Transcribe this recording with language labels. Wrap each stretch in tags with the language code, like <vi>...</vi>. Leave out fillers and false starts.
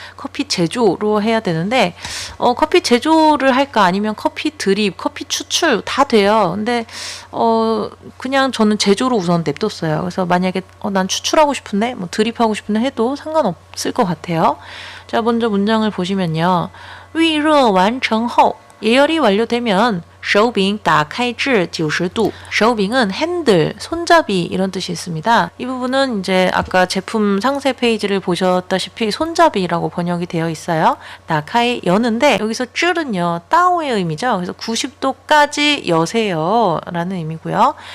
<ko>커피 제조로 해야 되는데 커피 제조를 할까 아니면 커피 드립, 커피 추출 다 돼요. 근데 그냥 저는 제조로 우선 냅뒀어요. 그래서 만약에 난 추출하고 싶은데 뭐 드립하고 싶은데 해도 상관없을 것 같아요. 자, 먼저 문장을 보시면요.</ko> <zh>预热完成后</zh> <ko>예열이 완료되면</ko> <zh>手柄打开至</zh> <ko>90도. 手柄은 핸들, 손잡이 이런 뜻이 있습니다. 이 부분은 이제 아까 제품 상세 페이지를 보셨다시피 손잡이라고 번역이 되어 있어요. 打开 여는데 여기서 至은요 따오의 의미죠. 그래서 90도까지 여세요 라는 의미고요.</ko>